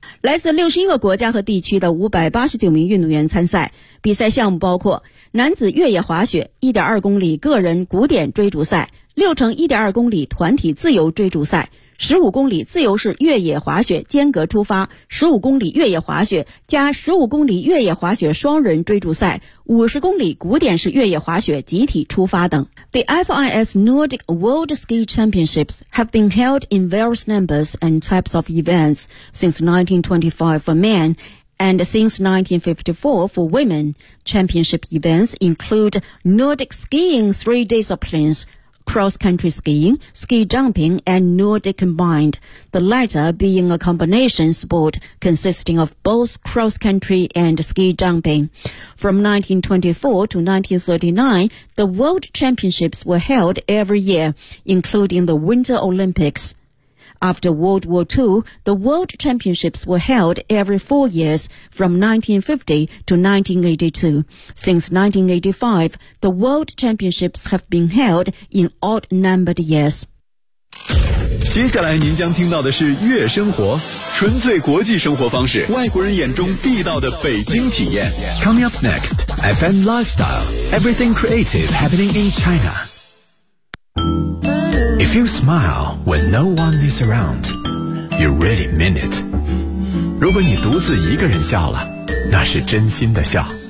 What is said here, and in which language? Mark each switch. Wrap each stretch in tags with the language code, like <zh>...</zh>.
<zh>来自61个国家和地区的589名运动员参赛，比赛项目包括男子越野滑雪 1.2 公里个人古典追逐赛、6乘 1.2 公里团体自由追逐赛、15公里自由式越野滑雪间隔出发、15公里越野滑雪加15公里越野滑雪双人追逐赛、50公里古典式越野滑雪集体出发等。</zh> <en>The FIS Nordic World Ski Championships have been held in various numbers and types of events since 1925 for men and since 1954 for women. Championship events include Nordic skiing three disciplines,cross-country skiing, ski jumping, and Nordic combined, the latter being a combination sport consisting of both cross-country and ski jumping. From 1924 to 1939, the World Championships were held every year, including the Winter Olympics. After World War II, the World Championships were held every 4 years, from 1950 to 1982. Since 1985, the World Championships have been held in odd-numbered years.</en> <zh>接下来您将听到的是月生活，纯粹国际生活方式，外国人眼中地道的北京体验。</zh> <en>Coming up next, FM Lifestyle, everything creative happening in China. If you smile when no one is around, you really mean it.</en> <zh>如果你独自一个人笑了，那是真心的笑。</zh>